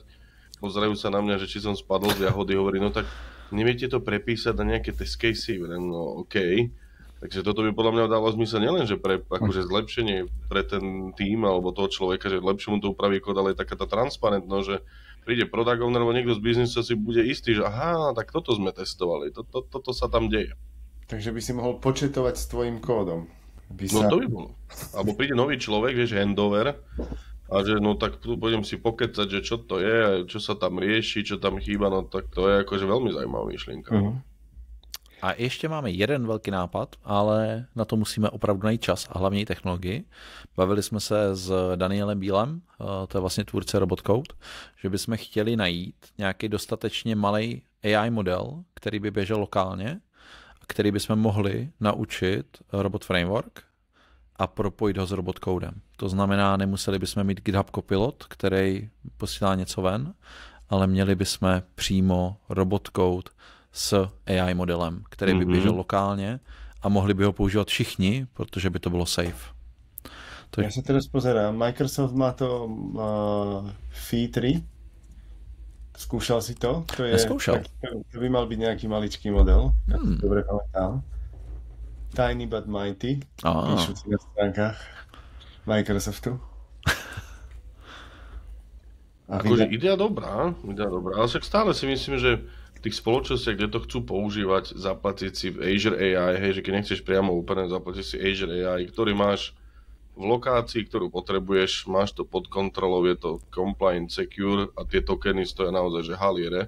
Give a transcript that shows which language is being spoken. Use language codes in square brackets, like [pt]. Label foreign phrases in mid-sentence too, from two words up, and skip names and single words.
[sk] Pozerajú sa na mňa, že či som spadol z jahody, hovorí, no tak neviete to prepísať na nejaké test casey, no okej. Takže toto by podľa mňa dalo zmysel nielen, že pre akože zlepšenie pre ten tým alebo toho človeka, že lepšie mu to upraví kód, ale je taká tá transparentnosť, že príde [en] product owner [sk] alebo niekto z biznisu si bude istý, že aha, tak toto sme testovali, toto sa tam deje. Takže by si mohol početovať s tvojim kódom. No to by bolo. Alebo príde nový človek, vieš, handover, a že no tak budem si pokecať, že čo to je, čo sa tam rieši, čo tam chýba, no tak to je akože veľmi zajímavá myšlienka. [cs] A ještě máme jeden velký nápad, ale na to musíme opravdu najít čas a hlavně i technologii. Bavili jsme se s Danielem Bílem, to je vlastně tvůrce Robotcode, že bychom chtěli najít nějaký dostatečně malý AI model, který by běžel lokálně, který bychom mohli naučit Robot Framework a propojit ho s robotcodem. To znamená, nemuseli bychom mít GitHub Copilot, který posílá něco ven, ale měli bychom přímo robotcode s AI modelem, který by běžel lokálně a mohli by ho používat všichni, protože by to bylo safe. [sk] Ja sa teraz pozerám. Microsoft má to Phi 3, Skúšal si to? To je, Neskúšal. To by mal byť nejaký maličký model. Dobre pamätám. [en] Tiny but mighty. [sk] Píšu si na stránkach Microsoftu. Akože idea dobrá, ale však stále si myslím, že v tých spoločnostiach, kde to chcú používať, zaplatiť si v Azure AI, hej, že keď nechceš priamo úplne zaplatiť si Azure AI, ktorý máš v lokácii, ktorú potrebuješ, máš to pod kontrolou, je to [en] compliant, secure [sk] a tie tokeny stoja naozaj, že haliere.